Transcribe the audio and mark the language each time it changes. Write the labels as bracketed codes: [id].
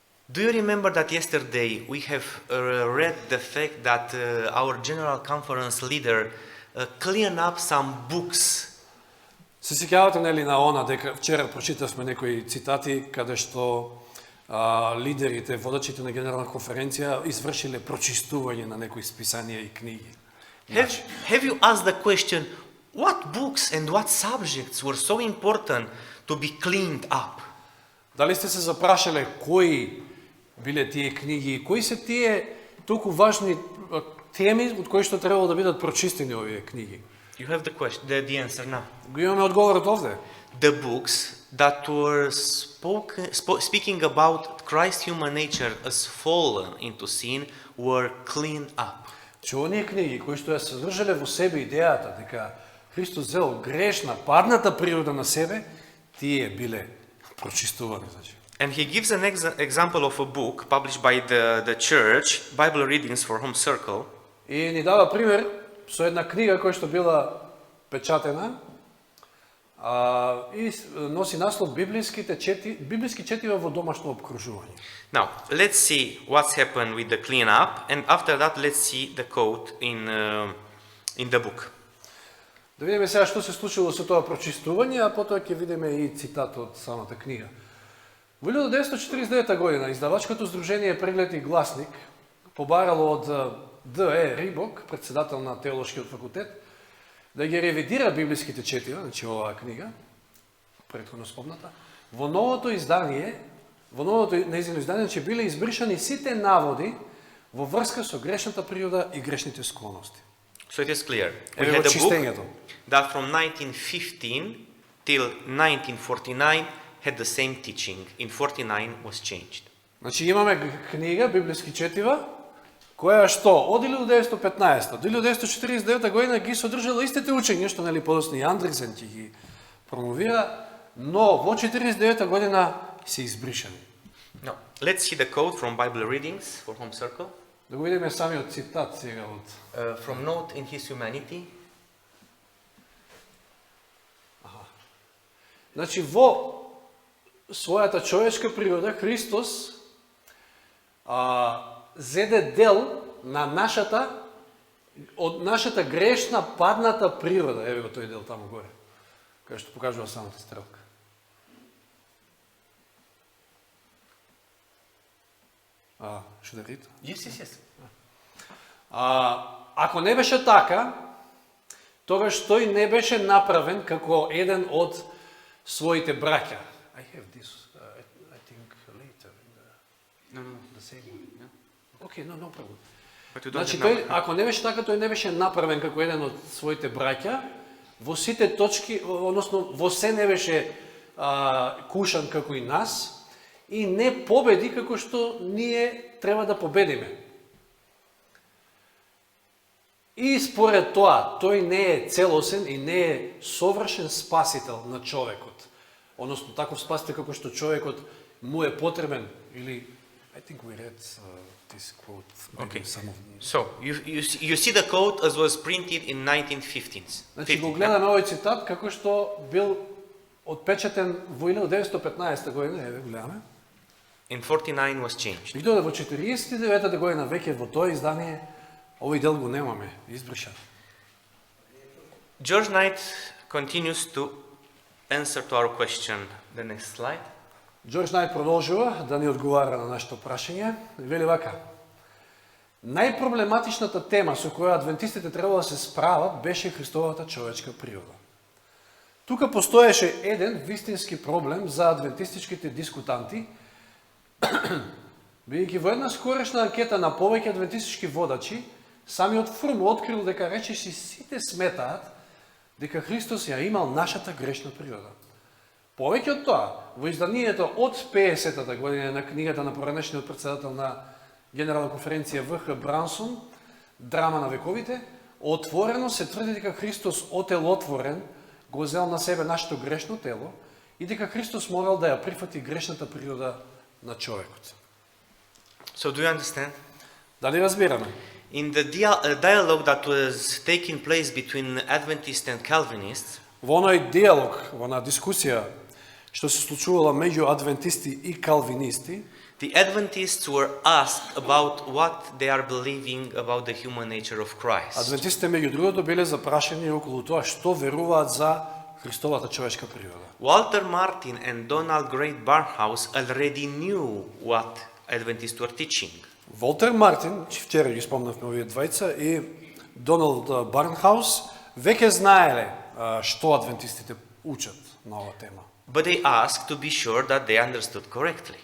[en] Do you remember that yesterday we have read the fact that our General Conference leader cleaned up some books? [mk] Се сеќавате нели на она дека вчера прочитавме некои цитати каде што лидерите, водачите на генерална конференција извршиле прочистување на некои списанија и книги. [en] Have you asked the question, what books and what subjects were so important to be cleaned up? [mk] Дали сте се запрашале кои биле тие книги и кои се тие толку важни теми од кои што требало да бидат прочистени овие книги? [en] You have the question, the answer now. [mk] Го имаме одговорот овде. [en] The books that were speaking about Christ's human nature as fallen into sin were cleaned up. [mk] Че оние книги кои што ја содржале во себе идејата дека Христос зел грешна, падната природа на себе, тие биле прочистувани, значи. [en] And he gives an example of a book published by the church, Bible Readings for Home Circle. [mk] И ни дава пример со една книга која што била печатена и носи наслов библиски четива во домашно обкружување. [en] Now, let's see what's happened with the cleanup, and after that, let's see the quote in the book. [mk] Да видиме сега што се случило со тоа прочистување, а потоа ќе видиме и цитат од самата книга. Во 1949 година издавачкото здружение Преглед и гласник побарало од Д.Е. Рибок, председател на теолошкиот факултет, да ги ревидира библиските четива, значи оваа книга, претходно спомната, во новото нејзино издание, че биле избришани сите наводи во врска со грешната природа и грешните склоности. [en] So it is clear. We [mk] Еве [en] had [mk] го [en] a book [mk] чистењето. [en] that from 1915 till 1949 had the same teaching. In 49 was changed. [mk] Значи имаме книга, библиски четива, која што од 1915 до 1949 година ги содржала истите учења, што нели подоцна и Андресен ќе ги промовира, но во 49 година се избришани. [en] Now, let's see the quote from Bible Readings for Home Circle. [mk] Да го видиме самиот цитат сега од [en] From Note in His Humanity. [mk] Значи во својата човечка природа Христос зеде дел на од нашата грешна падната природа. Еве го тој дел таму горе, кај што покажува самата стрелка. [en] Should I read? Yes. Ако не беше така, тогаш тој не беше направен како еден од своите браќа. I have this, I think later. No. The same one. Okay, no problem. But you don't [mk] Значи, [en] have [mk] тој, ако не беше така, тој не беше направен како еден од своите браќа, во сите точки, односно во се не беше кушан како и нас, и не победи како што ние треба да победиме. И според тоа, тој не е целосен и не е совршен спасител на човекот. Односно, таков спасител како што човекот му е потребен, или, [en] I think we read this quote. Okay. Some of... So, you see the quote as was printed in 1915s. [mk] Значи, го гледаме овој цитат како што бил отпечатен во 1915 година, еве гледаме. [en] In 49 was changed. [mk] И додека во 49 година веќе во тоа издание овој дел го немаме, избришан. [en] George Knight continues to answer to our question. The next slide. [mk] Джордж Найт продолжува да ни одговара на нашето прашање. Вели вака: најпроблематичната тема со која адвентистите требало да се справат беше Христовата човечка природа. Тука постоеше еден вистински проблем за адвентистичките дискутанти, бидејќи во една скорешна анкета на повеќе адвентистички водачи, самиот Фрум открил дека речиси сите сметаат дека Христос ја имал нашата грешна природа. Повеќе од тоа, во изданието од 50-та година на книгата на поранешниот председател на Генерална конференција В.Х. Брансон, Драма на вековите, отворено се тврди дека Христос отелотворен го зел на себе нашето грешно тело и дека Христос морал да ја прифати грешната природа на човекот. [en] So do you understand? [mk] Дали разбираме? [en] In the dialogue that was taking place between Adventists and Calvinists, [mk] Во оној диалог, во онаа дискусија што се случувала меѓу адвентисти и калвинисти, [en] the Adventists were asked about what they are believing about the human nature of Christ. [mk] адвентистите меѓу другото биле запрашани околу тоа што веруваат за Христовата човешка природа. [en] Walter Martin and Donald Great Barnhouse already knew what Adventists were teaching. [mk] Волтер Мартин, че вчера ги спомнавме овие двајца, и Доналд Барнхаус веќе знаеле што адвентистите учат на оваа тема. [en] But they asked to be sure that they understood correctly.